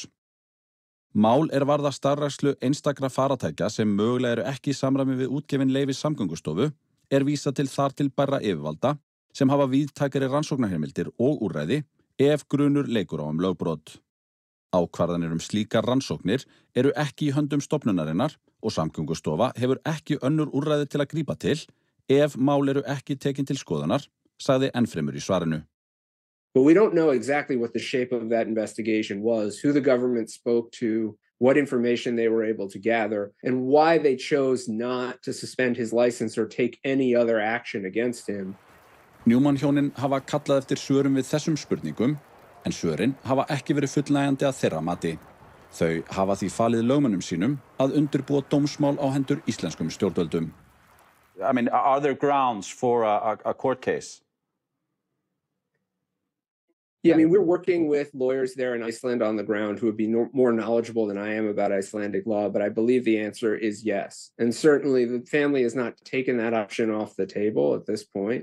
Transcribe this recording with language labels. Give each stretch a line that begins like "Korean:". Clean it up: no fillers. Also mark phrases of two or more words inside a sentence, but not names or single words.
Icelandic: Mál varða starfrækslu einstakra faratækja sem mögulega eru ekki í samræmi við útgefin leyfi Samgöngustofu vísað til þar til bærra yfirvalda sem hafa víðtækari rannsóknarheimildir og úrræði ef grunur leikur á lögbrot. Ákvarðanir slíkar rannsóknir eru ekki í höndum stofnunarinnar og Samgöngustofa hefur ekki önnur úrræði til að grípa til ef mál eru ekki tekin til skoðunar, sagði ennfremur í svarinu.
English: But we don't know exactly what the shape of that investigation was, who the government spoke to, what information they were able to gather, and why they chose not to suspend his license or take any other action against him.
Icelandic: Newman-hjónin hafa kallað eftir svörum við þessum spurningum, en svörin hafa ekki verið fullnægjandi að þeirra mati. Þau hafa því falið lögmönnum sínum að undirbúa dómsmál á hendur íslenskum stjórnvöldum.
English: I mean, are there grounds for a court case? Yeah, I mean, we're working with lawyers there in Iceland on the ground who would be more knowledgeable than I am about Icelandic law, but I believe the answer is yes. And certainly the family has not taken that option off the table at this point.